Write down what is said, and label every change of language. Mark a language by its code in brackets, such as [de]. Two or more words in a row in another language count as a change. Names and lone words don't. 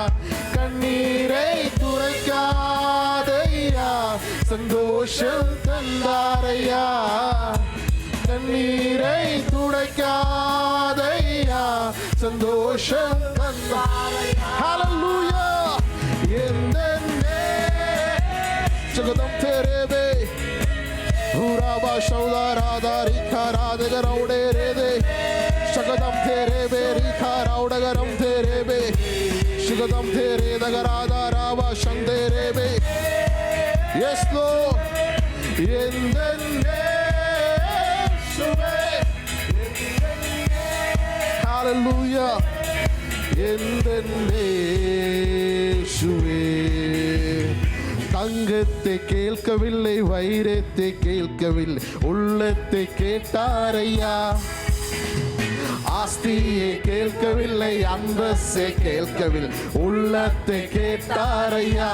[ta] கண்ணீரை துடைக்காதையா, சந்தோஷம் தந்தாரையா. கண்ணீரை துடைக்காதையா, சந்தோஷம் தந்தாரையா. ஹல்லேலூயா. ஜகதம் தெரேபே Uraba Shaudara Rikaradagaraude Rede Shagadam Terebe Rikaraudaгаram Terebe Shagadam Tere Dagarada Rava Shanderebe. [en] Yes, Lord. In the name. Hallelujah. In the name. [ta] தங்கத்தை கேட்கவில்லை, வைரத்தை கேட்கவில்லை, உள்ளத்தை கேட்டாரையா. ஆஸ்தியை கேட்கவில்லை, அந்தஸ்தை கேட்கவில்லை, உள்ளத்தை கேட்டாரையா.